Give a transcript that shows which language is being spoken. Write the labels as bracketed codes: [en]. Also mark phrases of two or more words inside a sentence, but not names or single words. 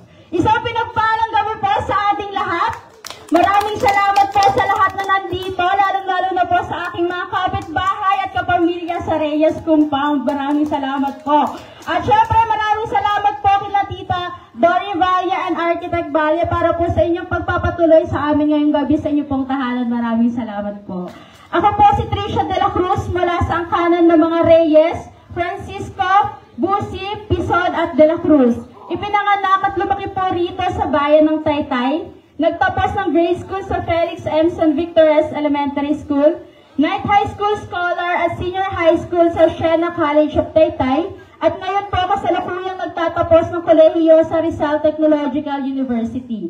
[tl] Isang pinagpalang gabi po sa ating lahat. Maraming salamat po sa lahat na nandito, lalong-lalo na po sa aking mga kapitbahay at kapamilya sa Reyes Compound. Maraming salamat po. At syempre, maraming salamat po kila Tita Dory Valle and Architect Valle para po sa inyong pagpapatuloy sa amin ngayong gabi sa inyong pong tahanan. Maraming salamat po. Ako po si Trisha de la Cruz mula sa angkanan ng mga Reyes, Francisco, Busi, Pisod at de la Cruz. Ipinanganak at lumaki po rito sa bayan ng Taytay. Nagtapos ng grade school sa Felix M. San Victor's Elementary School, Night High School Scholar at Senior High School sa Siena College of Taytay, at ngayon po kasalukuyang nagtatapos ng kolehiyo sa Rizal Technological University.